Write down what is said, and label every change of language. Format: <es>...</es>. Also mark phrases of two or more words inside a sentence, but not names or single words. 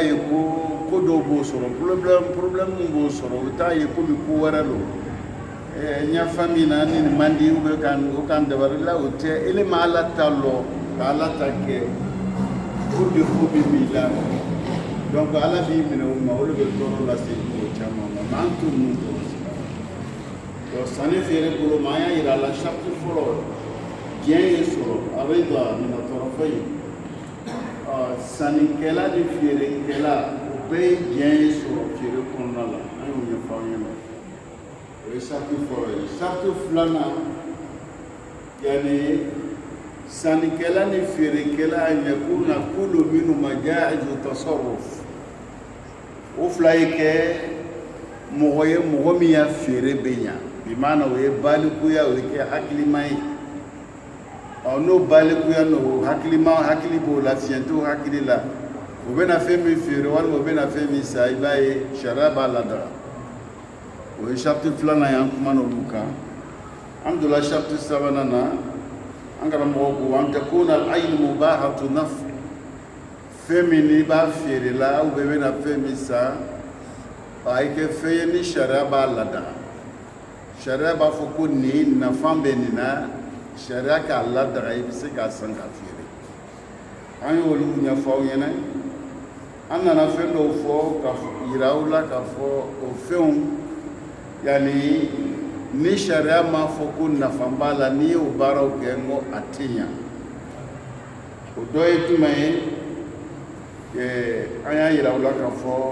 <bm>ye ko dɔw b'o sɔrɔ problème min b'o sɔrɔ o t'a ye komi ko wɛrɛ lo n y'a faamu na ni nin man di</bm> <fr>ou bien</fr> <bm>o kan dabali la o tɛ ele ma ala ta lɔ ka ala ta kɛ o défaut bɛ min la donc ala b'i minɛ o ma o de bɛ tɔɔrɔ lase mɔgɔ caman ma mais an t'o ninnu tɔɔrɔ sira donc sanni feere bolo ma an y'a yira a la charte fɔlɔ diɲɛ ye sɔrɔ a bɛ don a minɛ tɔɔrɔ foyi sannikɛla ni feerekɛla o bɛɛ ye diɲɛ ye sɔrɔ feere kɔnɔna la an y'o ɲɛfɔ aw ɲɛna o ye sariti fɔlɔ ye sariti filanan yani sannikɛla ni feerekɛla</bm> <ar>يكون كل منهما جائز التصرف</ar> <bm>o fila ye kɛ mɔgɔ ye mɔgɔ min ya feere bɛ ɲa bi maana o ye balikuya o ye kɛ hakilima ye n'o balikuya n'o hakili b'o la fiɲɛ t'o hakili la o bɛna fɛn min feere walima o bɛna fɛn min san i b'a ye sariya b'a ladaga o ye sariti filanan ye an kumana olu kan an donna sariti sabanan na an karamɔgɔ ko</bm> <ar>أن تكون العين مباحة النفع</ar> <bm>fɛn min n'i b'a feere la</bm> <fr>ou bien</fr> <bm>i bɛna fɛn min san a ye kɛ fɛn ye ni sariya b'a ladaga sariya b'a fɔ ko nin nafa bɛ nin na sariya k'a ladaga i bɛ se k'a san k'a feere an y'olu ɲɛfɔ aw ɲɛna an nana fɛn dɔw fɔ ka yira aw la k'a fɔ o fɛnw yani ni sariya m'a fɔ ko nafa b'a la n'i y'o baaraw kɛ n ko a tɛ ɲa o dɔ ye jumɛn ye an y'a yira aw la k'a fɔ</bm>